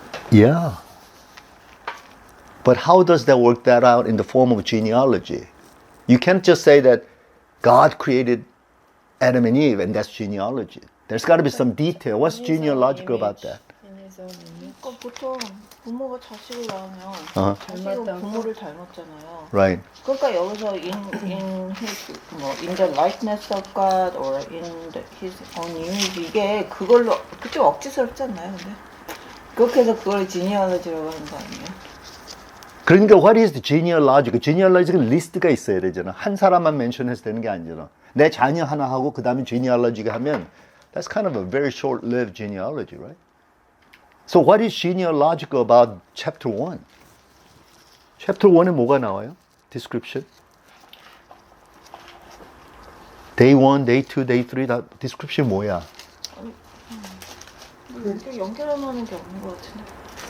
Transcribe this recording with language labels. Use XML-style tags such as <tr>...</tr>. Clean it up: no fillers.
<en>Yeah. But how does that work that out in the form of genealogy? You can't just say that God created Adam and Eve and that's genealogy. There's got to be some detail. What's genealogical about that? In his own image.</en> <ko>그러니까 보통 부모가 자식을 낳으면</ko> <en>Uh-huh.</en> <ko>자식은 부모를 닮았잖아요.</ko> <en>Right.</en> <ko>그러니까 여기서</ko> <en>in the likeness of God or his own image</en> <ko>이게 그걸로 좀 억지스럽지 않나요, 근데? 그렇게 해서 그걸 지니얼로지라고 하는 거 아니에요? 그러니까</ko> <en>what is the genealogical?</en> <ko>genealogical 리스트가 있어야 되잖아. 한 사람만 멘션해서 되는 게 아니잖아. 내 자녀 하나 하고 그 다음에 genealogy 하면</ko> <en>that's kind of a very short-lived genealogy, right? So what is genealogical about chapter 1?</en> <ko>chapter 1에 뭐가 나와요?</ko> <en>description. day 1, day 2, day 3 다 description 뭐야?</en> <ko>이렇게 연결할 만한 게 없는 것 같은데.</ko>